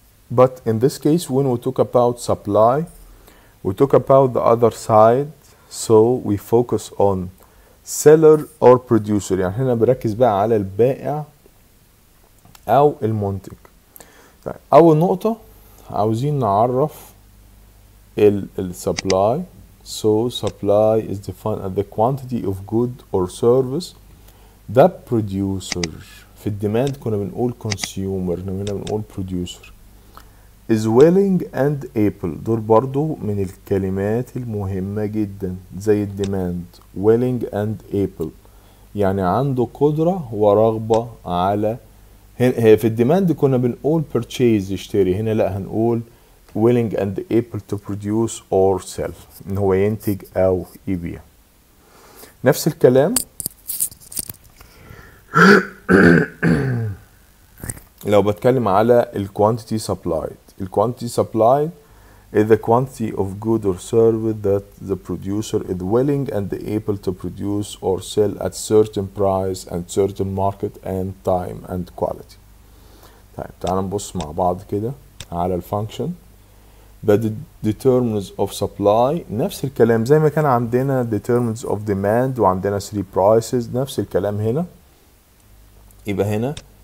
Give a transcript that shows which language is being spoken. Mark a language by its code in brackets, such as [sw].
[en] But in this case when we talk about supply, we talk about the other side, so we focus on seller or producer. [ar] يعني هنا بركز بقى على البائع او المنتج. طيب اول نقطة عاوزين نعرف ال supply. [en] So supply is defined as the quantity of good or service that producer. [ar] في الديماند كنا بنقول consumer، هنا بنقول [en] producer is willing and able. [ar] دول برضو من الكلمات المهمة جدا زي الديماند. [en] willing and able [ar] يعني عنده قدرة ورغبة على. هنا في الديماند كنا بنقول purchase يشتري، هنا لا هنقول [en] willing and able to produce or sell، [ar] ان هو ينتج او يبيع. نفس الكلام لو بتكلم على ال [en] quantity supplied. ال quantity supplied is the quantity of good or service that the producer is willing and able to produce or sell at certain price and certain market and time and quality. [ar] طيب تعال نبص مع بعض كده على الفانكشن. [en] The determinants of supply [ar] نفس الكلام زي ما كان عندنا [en] determinants of demand [ar] وعندنا 3 prices، نفس الكلام هنا. يبقى هنا